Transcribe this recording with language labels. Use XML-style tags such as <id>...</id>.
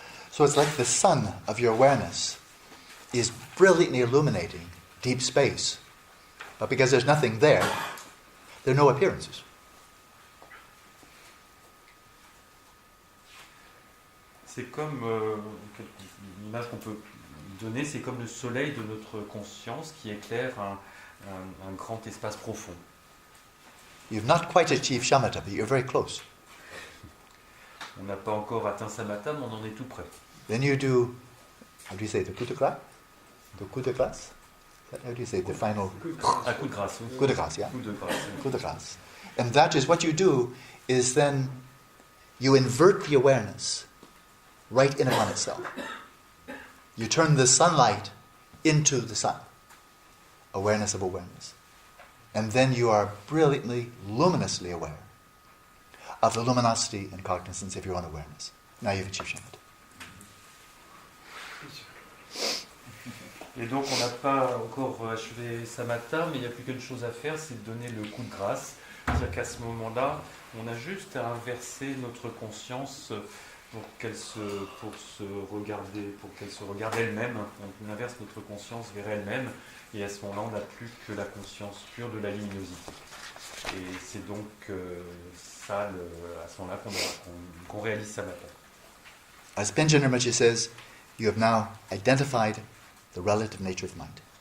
<en>So it's like the sun of your awareness is brilliantly illuminating deep space. But because there's nothing there are no appearances.</en> <fr>C'est comme l'image qu'on peut donner, c'est comme le soleil de notre conscience qui éclaire un grand espace profond.</fr> <en>You've not quite achieved shamatha, but you're very close.</en> <fr>On n'a pas encore atteint samatha, mais on en est tout près.</fr> <en>Then you do, how do you say, the</en> <fr>coup de grâce?</fr> <en>The</en> <fr>coup de grâce?</fr> <en>How do you say the final?</en> <fr>Un coup de grâce. Oui. Coup de grâce,</fr> <en>yeah.</en> <fr>Coup de grâce. Coup de grâce.</fr> <en>And that is what you do, is then you invert the awareness right in upon itself. You turn the sunlight into the sun. Awareness of awareness. And then you are brilliantly, luminously aware of the luminosity and cognizance of your own awareness. Now you've achieved shamatha.</en> <fr>Et donc on n'a pas encore achevé samatha, mais il n'y a plus qu'une chose à faire, c'est de donner le coup de grâce. C'est-à-dire qu'à ce moment-là, on a juste à inverser notre conscience pour qu'elle se regarde elle-même. On inverse notre conscience vers elle-même, et à ce moment-là, on n'a plus que la conscience pure de la luminosité. Et c'est donc à ce moment-là qu'on réalise samatha.</fr> <en>As Penchen Rinpoche says, you have now identified the relative nature of mind.</en>